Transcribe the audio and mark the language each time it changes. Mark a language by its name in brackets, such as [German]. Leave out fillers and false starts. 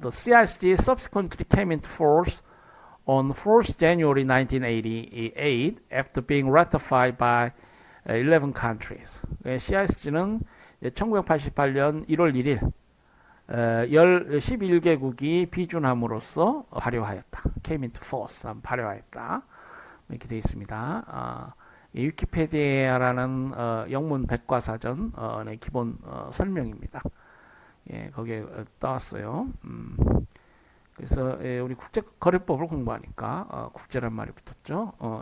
[English] The CISG subsequently came into force on 4th January 1988 after being ratified by 11 countries. [Korean] CISG는 1988년 1월 1일 11개국이 비준함으로써 발효하였다. [English] came into force, [Korean] 발효하였다. 이렇게 되어 있습니다. 위키페디아라는 영문 백과사전의 기본 설명입니다. 예, 거기에 따왔어요. 그래서 우리 국제거래법을 공부하니까 국제란 말이 붙었죠.